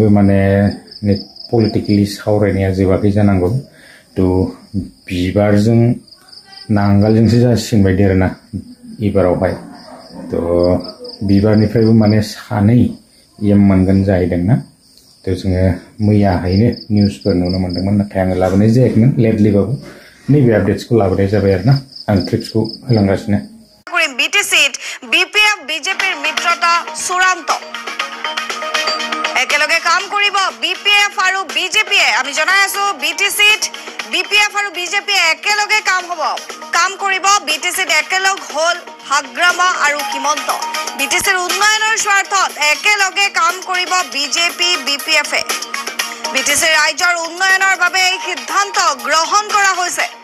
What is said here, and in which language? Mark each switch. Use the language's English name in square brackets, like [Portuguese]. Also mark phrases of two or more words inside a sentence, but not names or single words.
[Bodo] माने पलिटिकेलि सावरायनाया जोबाखै जानांगौ तो बिबारजों नांगालजोंसो जासिगोन बायदि आरोना एबारावहाय तो बिबारनिफ्रायबो माने सानै एम मोनगोन जाहैदोंना तो जोङो मैयाहायनो निउसफोर नुनो मोन्दोंमोन नाथाय आङो लाबोनाय जायाखैमोन लेटलिबाबो नैबे आपडेट्सखौ लाबोनाय जाबाय आरोना आं क्लिप्सखौ होलांगासिनो [Assamese] কৰিম বিটিচিত বিপিএফ বিজেপিৰ মিত্ৰতা চূড়ান্ত একেলগে কাম কৰিব বিপিএফ আৰু বিজেপিয়ে আমি জনাই আছো বিটিচিত বিপিএফ আৰু বিজেপিয়ে একেলগে কাম কৰিব বিটিচিত একেলগ হল হাগ্ৰামা আৰু কিমন্ত বিটিচিৰ উন্নয়নৰ স্বাৰ্থত একেলগে কাম কৰিব বিজেপি বিপিএফে বিটিচিৰ ৰাজ্যৰ উন্নয়নৰ বাবে এই সিদ্ধান্ত গ্ৰহণ কৰা হৈছে